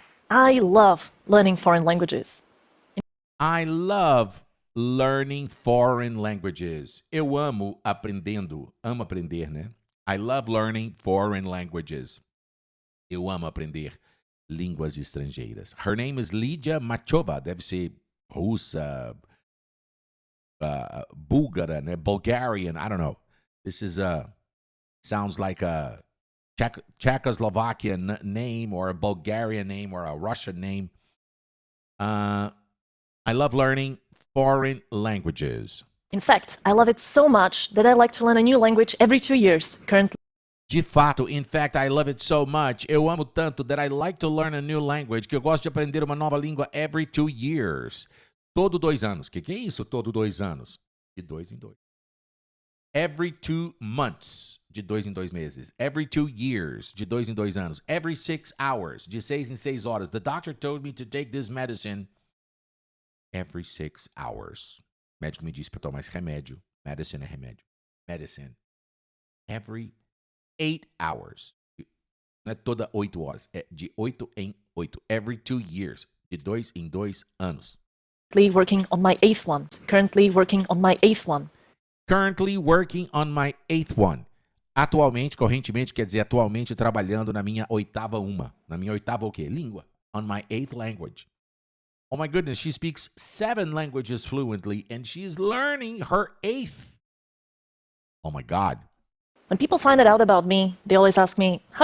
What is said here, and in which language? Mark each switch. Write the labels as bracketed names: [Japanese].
[English] I love learning foreign languages. I love learning foreign languages. [Portuguese] Eu amo aprendendo. Amo aprender, né? [English] I love learning foreign languages. [Portuguese] Eu amo aprender línguas estrangeiras. [English] Her name is Lydia Machova. [Portuguese] Deve ser russa, búlgara, né? [English] Bulgarian. I don't know. This is sounds like a Czechoslovakian name or a Bulgarian name or a Russian name. I love learning foreign languages. In fact, I love it so much that I like to learn a new language every 2 years. Currently, [Portuguese] De fato, [English] in fact, I love it so much. [Portuguese] Eu amo tanto [English] that I like to learn a new language, [Portuguese] que eu gosto de aprender uma nova língua [English] every 2 years. [Portuguese] Todo 2 anos. Que é isso? Todo 2 anos. De 2 em 2. [English] Every 2 months. [Portuguese] De 2 em 2 meses. [English] Every 2 years. [Portuguese] De 2 em 2 anos. [English] Every 6 hours. [Portuguese] De 6 em 6 horas. [English] The doctor told me to take this medicine every 6 hours. [Portuguese] O médico me disse para tomar esse remédio. [English] Medicine [Portuguese] é remédio. [English] Medicine. Every 8 hours. [Portuguese] Não é toda 8 horas. É de 8 em 8. [English] Every 2 years. [Portuguese] De 2 em 2 anos. [English] working on my 8th one. Currently working on my 8th one. Currently working on my 8th one. [Portuguese] Atualmente, correntemente, quer dizer atualmente trabalhando na minha 8ª uma. Na minha 8ª o quê? Língua. [English] On my 8th language. Oh my goodness, she speaks 7 languages fluently and she's learning her 8th. Oh my God. When people find that out about me, they always ask me,